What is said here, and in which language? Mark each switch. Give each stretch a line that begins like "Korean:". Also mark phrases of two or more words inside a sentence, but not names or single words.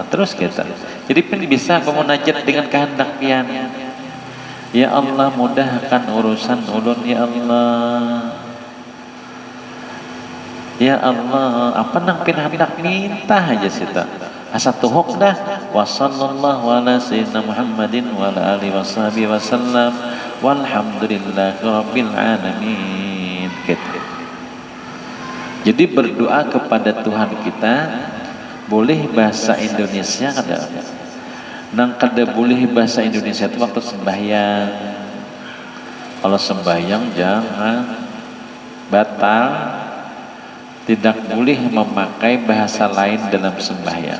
Banjar: Terus kita jadi bisa memunajat dengan kehendak pian.
Arabic: يا الله,
Banjar: mudahkan urusan ulun
Arabic: يا الله يا الله,
Banjar: apa nang pian hendak minta aja sita asa tuhuk dah.
Arabic: وصلى الله على سيدنا محمد وعلى آله وصحبه وسلم والحمد لله رب العالمين.
Banjar: Gitu. Jadi berdoa kepada Tuhan kita boleh bahasa Indonesia kada. Nang kada boleh bahasa Indonesia itu waktu sembahyang. Kalau sembahyang jangan batal, tidak boleh memakai bahasa lain dalam sembahyang.